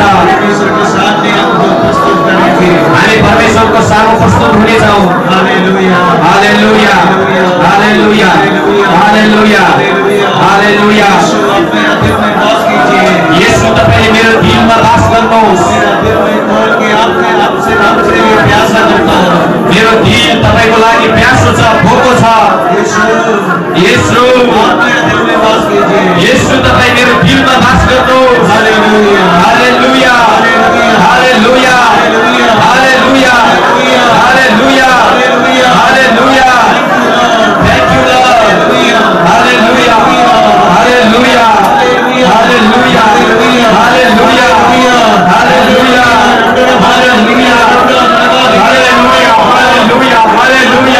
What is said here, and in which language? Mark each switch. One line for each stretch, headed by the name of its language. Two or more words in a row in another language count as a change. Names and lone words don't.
Hindi: परमेश्वर के सामने हमको प्रस्तुत करेंगे।
Nepali: हामी परमेश्वरको सामु प्रस्तुत हुनेछौँ। हालेलुया, हालेलुया, हालेलुया, हालेलुया, हालेलुया।
Hindi: यीशु आप मेरा दिल में वास कीजिए।
Nepali: येशू तपाईले मेरो दिलमा वास गर्नुहोस्।
Hindi: मेरा दिल में खोल के आपसे लिए प्यासा करता हूँ।
Nepali: मेरो दिल तपाईको लागि प्यासो छ, भोको छ।
Hindi: यीशु
Nepali: येशू,
Hindi: आप मेरा दिल में वास कीजिए।
Nepali: येशू तपाईँ मेरो दिलमा वास गर्नुहोस्। हालेलुया, हालेलुया, हालेलुया, हालेलुया, हालेलुया, हालेलुया।
English: Thank you Lord.
Nepali: हालेलुया, हालेलुया, हालेलुया, हालेलुया, हालेलुया, हालेलुया, हालेलुया, हालेलुया।